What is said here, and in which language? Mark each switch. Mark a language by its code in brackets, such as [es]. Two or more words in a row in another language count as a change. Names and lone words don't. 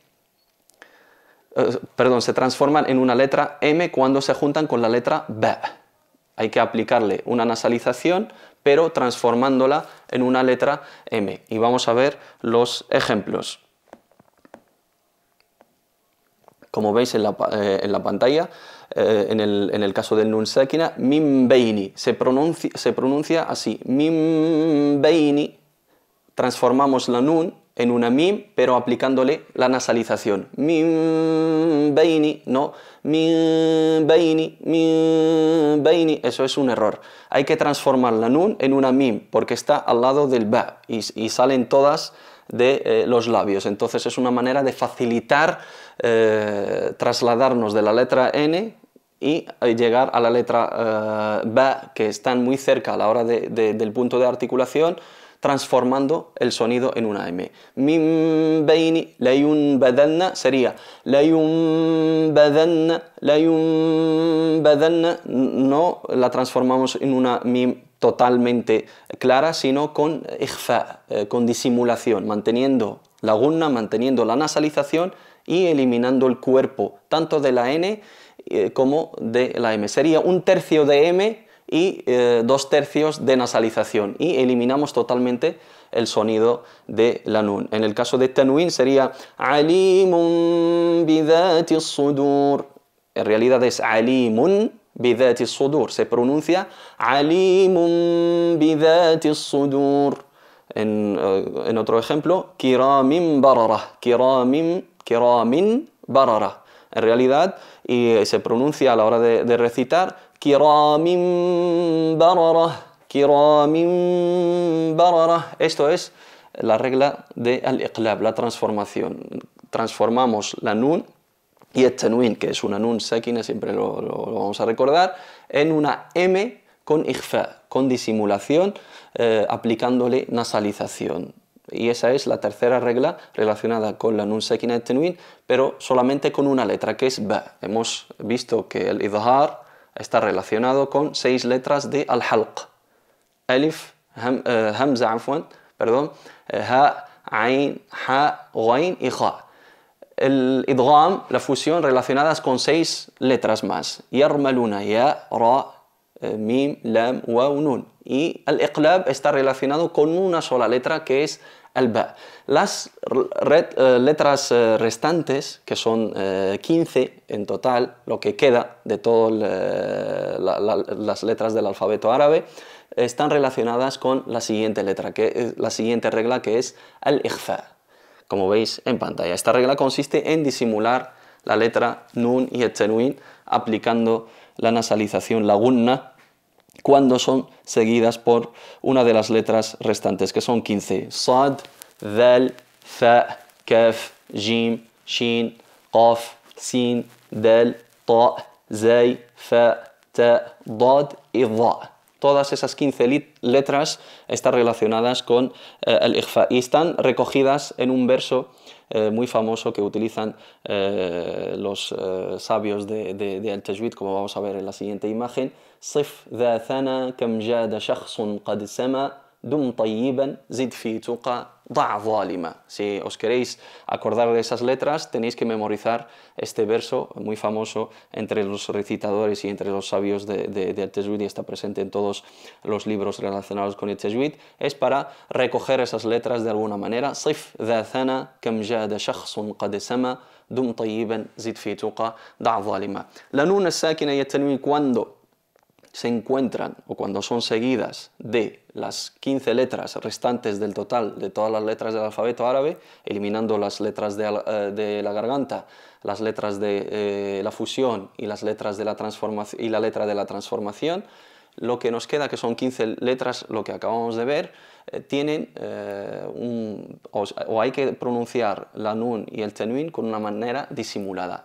[es] Perdón, se transforman en una letra M cuando se juntan con la letra ba. Hay que aplicarle una nasalización, pero transformándola en una letra M. Y vamos a ver los ejemplos. Como veis en la pantalla, en el caso del [ar] نون ساكنة, من بين, [es] se pronuncia así, [ar] من بين. [es] Transformamos la nun en una mim, pero aplicándole la nasalización. [ar] من بين, no, من بين, [es] eso es un error. Hay que transformar la nun en una mim, porque está al lado del ba y salen todas de los labios. Entonces es una manera de facilitar trasladarnos de la letra N y llegar a la letra ba, que están muy cerca a la hora del punto de articulación, transformando el sonido en una M. [ar] من بين لينبذن [es] sería layunbadanna, no la transformamos en una mim totalmente clara, sino con ikhfa, con disimulación, manteniendo la gunna, manteniendo la nasalización y eliminando el cuerpo tanto de la N como de la M. Sería un tercio de M y 2/3 de nasalización, y eliminamos totalmente el sonido de la nun. En el caso de tanwin sería [ar] عليم بذات الصدور. [es] En realidad es [ar] عليم بذات الصدور, [es] se pronuncia [ar] عليم بذات الصدور. [es] En otro ejemplo, [ar] كرام بررة، كرام بررة. [es] En realidad, y se pronuncia a la hora de recitar [ar] كرام بررة، كرام بررة. [es] Esto es la regla de al-iqlab, la transformación. Transformamos la nun y el tanwin, que es una [ar] نون ساكنة, [es] siempre lo vamos a recordar, en una M con ikhfa, con disimulación, aplicándole nasalización. Y esa es la tercera regla relacionada con la [ar] نون ساكنة [es] y tanwin, pero solamente con una letra, que es ba. Hemos visto que el idhar está relacionado con 6 letras de al-halq. [ar] ألف، همزة, perdón, حاء، عين، حاء، غين y kha. [es] El idgham, la fusión, relacionadas con 6 letras más. [ar] يرملون، ياء، راء، ميم، لام، واو, nun. [es] Y el iqlab está relacionado con una sola letra, que es el ba. Las letras restantes, que son 15 en total, lo que queda de todas las letras del alfabeto árabe, están relacionadas con la siguiente letra, la siguiente regla, que es el ikhfa, como veis en pantalla. Esta regla consiste en disimular la letra nun y el tanwin aplicando la nasalización, la gunna, cuando son seguidas por una de las letras restantes, que son 15. [ar] صاد، ذال، فاء، كاف، جيم، شين، قاف، سين، دال، طاء، زاي، فاء، تاء, dad y dha. [es] Todas esas 15 letras están relacionadas con el ikhfa y están recogidas en un verso muy famoso que utilizan los sabios de al-tajwid, como vamos a ver en la siguiente imagen. [ar] صف ذا ثنا كم جاد شخص قد سما دم طيبا زد في تقى ضع ظالما. [es] Si os queréis acordar de esas letras, tenéis que memorizar este verso muy famoso entre los recitadores y entre los sabios de al-tajwid, y está presente en todos los libros relacionados con el tajwid. Es para recoger esas letras de alguna manera. [ar] صف ذا ثنا كم جاد شخص قد سما دم طيبا زد في تقى ضع ظالما. [es] La [ar] النون الساكنة [es] y el tanwin, cuando se encuentran o cuando son seguidas de las 15 letras restantes del total de todas las letras del alfabeto árabe, eliminando las letras de la garganta, las letras de la fusión y las letras de la transformación y la letra de la transformación, lo que nos queda, que son 15 letras, lo que acabamos de ver, tienen o hay que pronunciar la nun y el tanwin con una manera disimulada.